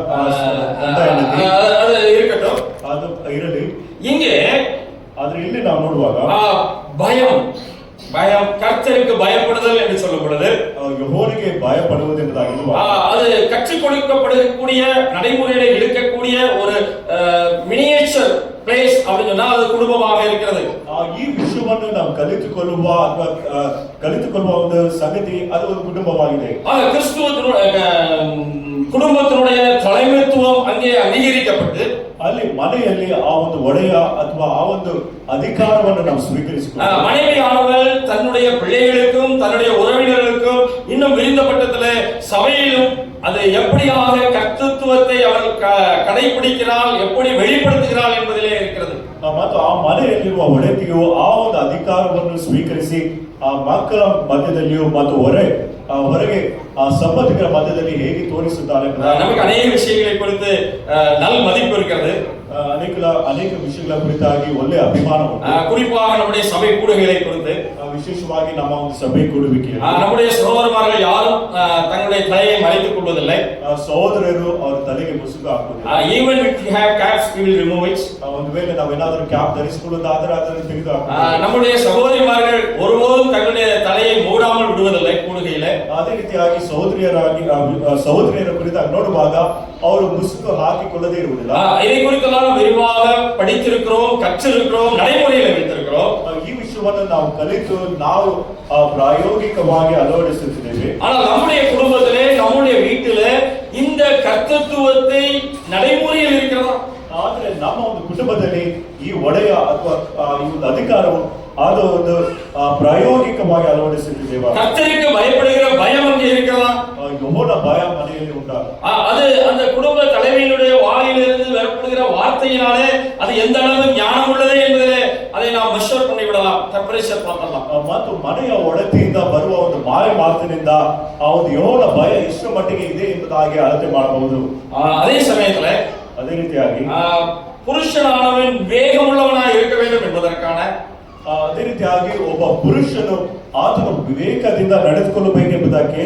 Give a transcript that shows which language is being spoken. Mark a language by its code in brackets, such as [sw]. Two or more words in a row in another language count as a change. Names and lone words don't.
[ta] ಅದು இருக்கட்டும், [kn] ಅದು ಇರಲಿ. [ta] இங்கே [kn] ಆದ್ರೆ ಇಲ್ಲಿ ನಾವು ನೋಡುವಾಗ [ta] பயம், கர்த்தருக்கு பயப்படுதல் என்று சொல்லும் பொழுது [kn] ಯೆಹೋವನಿಗೆ ಭಯಪಡುವುದು ಎಂಬುದಾಗಿ [ta] அது கற்றுக் கொடுக்கப்படக்கூடிய நடைமுறையில இருக்கக்கூடிய ஒரு [en] miniature place [ta] அப்படின்னு சொன்னா அது குடும்பமாக இருக்கிறது. [kn] ಈ ವಿಷಯವನ್ನು ನಾವು ಕಲಿತುಕೊಳ್ಳುವ ಅಥವಾ ಕಲಿತುಕೊಳ್ಳುವ ಒಂದು ಸಂಗತಿ ಅದು ಒಂದು ಕುಟುಂಬವಾಗಿದೆ. [ta] குடும்பத்தினுடைய தலைமைத்துவம் அங்கே அங்கீகரிக்கப்பட்டு [kn] ಅಲ್ಲಿ ಮನೆಯಲ್ಲಿ ಆ ಒಂದು ಒಡೆಯ ಅಥವಾ ಆ ಒಂದು ಅಧಿಕಾರವನ್ನು ನಾವು ಸ್ವೀಕರಿಸಿಕೊಳ್ಳುವ [ta] மனைவியானவள் தன்னுடைய பிள்ளைகளுக்கும் தன்னுடைய உறவினர்களுக்கும் இன்னும் விரிந்த பட்டத்திலே சபையிலும் அது எப்படியாக கர்த்தத்துவத்தை அவள் கடைபிடிக்கிறாள், எப்படி வெளிப்படுத்துகிறாள் என்பதிலே இருக்கிறது. [kn] ಮತ್ತು ಆ ಮನೆಯಲ್ಲಿರುವ ಒಡೆತಿಯು ಆ ಒಂದು ಅಧಿಕಾರವನ್ನು ಸ್ವೀಕರಿಸಿ ಆ ಮಕ್ಕಳ ಮಧ್ಯದಲ್ಲಿಯೂ ಮತ್ತು ಹೊರಗೆ ಆ ಸಂಬಂಧಿಕರ ಮಧ್ಯದಲ್ಲಿ ಹೇಗೆ ತೋರಿಸುತ್ತಾರೆ [ta] நமக்கு ಅನೇಕ விஷயங்களை குறித்து நல்ல மதிப்பு இருக்கிறது. [kn] ಅನೇಕ ವಿಷಯಗಳ ಕುರಿತಾಗಿ ಒಳ್ಳೆ ಅಭಿಮಾನ ಉಂಟು. [ta] குறிப்பாக நம்முடைய சபை கூடுகைகளை குறித்து, [kn] ವಿಶೇಷವಾಗಿ ನಮ್ಮ ಒಂದು ಸಭೆ ಕೂಡುವಿಕೆ, [ta] நம்முடைய சகோதரர்கள் யாரும் தங்களுடைய தலையை மறைத்துக் கொள்வதில்லை. [kn] ಸಹೋದರರು ಅವರ ತಲೆಗೆ ಮುಸುಕು ಹಾಕುವುದಿಲ್ಲ. [en] even if you have caps we will remove it. [kn] ಒಂದು ವೇಳೆ ನಾವೇನಾದರೂ ಕ್ಯಾಪ್ ಧರಿಸಿಕೊಳ್ಳುವುದಾದರೆ ಅದನ್ನು ತೆಗೆದು ಹಾಕುತ್ತೇವೆ. [ta] நம்முடைய சகோதரிமார்கள் ஒருபோதும் தங்களுடைய தலையை மூடாமல் விடுவதில்லை கூடுகையிலே. [kn] ಅದೇ ರೀತಿಯಾಗಿ ಸಹೋದರಿಯರ ಕುರಿತಾಗಿ ನೋಡುವಾಗ ಅವರು ಮುಸುಕು ಹಾಕಿಕೊಳ್ಳದೇ ಇರುವುದಿಲ್ಲ. [ta] இதை குறித்தெல்லாம் விரிவாக படித்திருக்கிறோம், கற்றிருக்கிறோம், நடைமுறையில் வைத்திருக்கிறோம். [kn] ಈ ವಿಷಯವನ್ನು ನಾವು ಕಲಿತು ನಾವು ಪ್ರಾಯೋಗಿಕವಾಗಿ ಅಳವಡಿಸುತ್ತಿದ್ದೇವೆ. [ta] ஆனால் நம்முடைய குடும்பத்திலே, நம்முடைய வீட்டிலே இந்த கர்த்தத்துவத்தை நடைமுறையில் இருக்கிறதா? [kn] ಆದ್ರೆ ನಮ್ಮ ಒಂದು ಕುಟುಂಬದಲ್ಲಿ ಈ ಒಡೆಯ ಅಥವಾ ಈ ಒಂದು ಅಧಿಕಾರವು ಅದು ಒಂದು ಪ್ರಾಯೋಗಿಕವಾಗಿ ಅಳವಡಿಸುತ್ತಿದ್ದೇವೆ. [ta] கர்த்தருக்கு பயப்படுகிற பயம் அங்கே இருக்கிறதா? [kn] ಯೆಹೋವನ ಭಯ ಮನೆಯಲ್ಲಿ ಉಂಟಾ? [ta] அது அந்த குடும்ப தலைமையினுடைய வாயிலிருந்து வரப்படுகிற வார்த்தையினாலே அது எந்த அளவு ஞானம் உள்ளது என்பதிலே அதை நாம் மெஷர் பண்ணி விடலாம், டெம்பரேச்சர் பண்ணலாம். [kn] ಮತ್ತು ಮನೆಯ ಒಡತಿಯಿಂದ ಬರುವ ಒಂದು ಮಾತಿನಿಂದ ಆ ಒಂದು ಯೆಹೋವನ ಭಯ ಎಷ್ಟು ಮಟ್ಟಿಗೆ ಇದೆ ಎಂಬುದಾಗಿ ಅಳತೆ ಮಾಡಬಹುದು. [ta] அதே சமயத்துல [kn] ಅದೇ ರೀತಿಯಾಗಿ [ta] புருஷனானவன் வேகமுள்ளவனாய் இருக்க வேண்டும் என்பதற்கான [kn] ಅದೇ ರೀತಿಯಾಗಿ ಒಬ್ಬ ಪುರುಷನು ಆತನು ವಿವೇಕದಿಂದ ನಡೆದುಕೊಳ್ಳಬೇಕೆಂಬುದಕ್ಕೆ